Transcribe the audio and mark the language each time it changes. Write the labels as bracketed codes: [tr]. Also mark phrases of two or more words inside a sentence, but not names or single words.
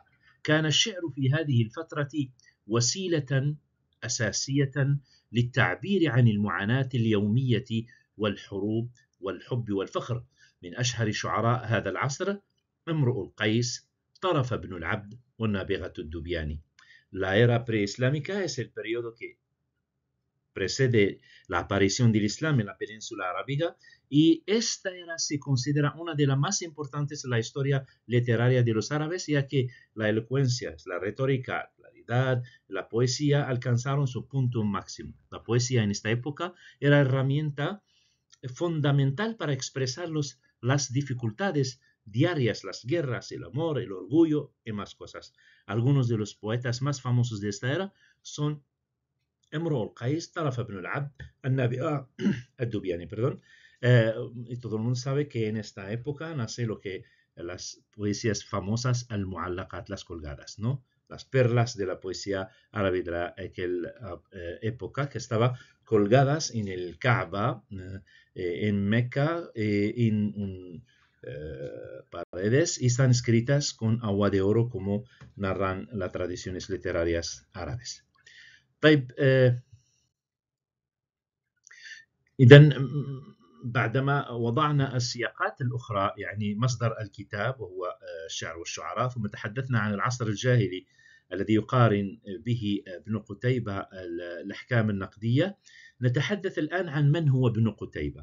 [ar] كان الشعر في هذه الفترة وسيلة أساسية للتعبير عن المعاناة اليومية والحروب والحب والفخر. من أشهر شعراء هذا العصر امرؤ القيس، طرف بن العبد والنابغة الدبياني. [es] La era preislámica es el periodo que precede la aparición del Islam en la península arábiga, y esta era se considera una de las más importantes en la historia literaria de los árabes, ya que la elocuencia, la retórica, la claridad, la poesía alcanzaron su punto máximo. La poesía en esta época era herramienta fundamental para expresar las dificultades diarias, las guerras, el amor, el orgullo y más cosas. Algunos de los poetas más famosos de esta era son امرؤ القيس, طرف بن العبد, النابغة الدبياني, perdón. Y todo el mundo sabe que en esta época nace lo que las poesías famosas al-mu'allaqat, las colgadas, ¿no? Las perlas de la poesía árabe de aquella época, que estaban colgadas en el Kaaba, en Meca, en paredes, y están escritas con agua de oro, como narran las tradiciones literarias árabes. [ar] طيب إذن بعدما وضعنا السياقات الأخرى، يعني مصدر الكتاب وهو الشعر والشعراء، ثم تحدثنا عن العصر الجاهلي الذي يقارن به ابن قتيبة الأحكام النقدية، نتحدث الآن عن من هو ابن قتيبة.